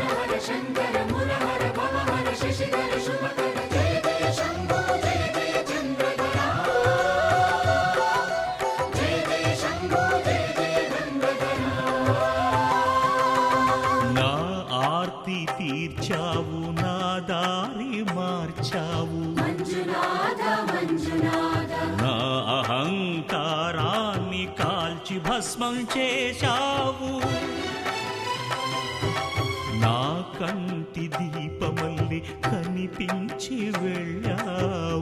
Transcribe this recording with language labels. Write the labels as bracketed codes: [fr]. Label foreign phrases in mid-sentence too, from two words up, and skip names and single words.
[sa] हर शङ्कर मुरहर भवहर शशिधर शुभकर जय जय शम्भो जय जय चन्द्रधरा जय जय शम्भो जय जय गङ्गधरा [te] నా ఆర్తి తీర్చావు నా దారి మార్చావు मञ्जुनाथ मञ्जुनाथ నా అహంకారాన్ని కాల్చి భస్మం చేశావు నా కంటి దీపమల్లి కనిపించి వెళ్ళావు